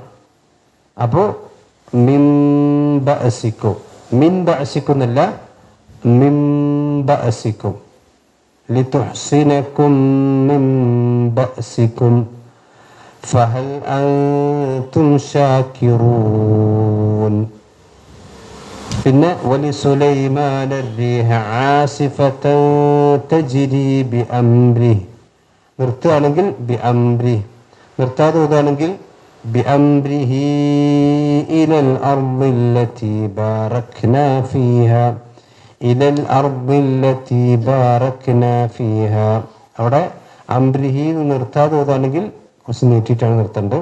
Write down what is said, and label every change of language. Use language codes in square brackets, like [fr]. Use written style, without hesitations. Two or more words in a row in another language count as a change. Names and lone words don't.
[ar] അപ്പോൾ من بأسكم മിൻ ബഅസിക്കുന്നല്ല من بأسكم. لتحصنكم من بأسكم فهل أنتم شاكرون. പിന്നെ വലിസുലൈമാന الريح عاصفة تجري بأمره. [ml] നിർത്തുകയാണെങ്കിൽ ബിഅംരിഹി. നിർത്താതെ ഓതുകയാണെങ്കിൽ [ar] بأمره إلى الأرض التي باركنا فيها إلى الأرض التي باركنا فيها. [ml] അവിടെ അംരിഹി നിർത്താതെ ഓതുകയാണെങ്കിൽ കുറച്ച് നീട്ടിയിട്ടാണ് നിർത്തേണ്ടത്.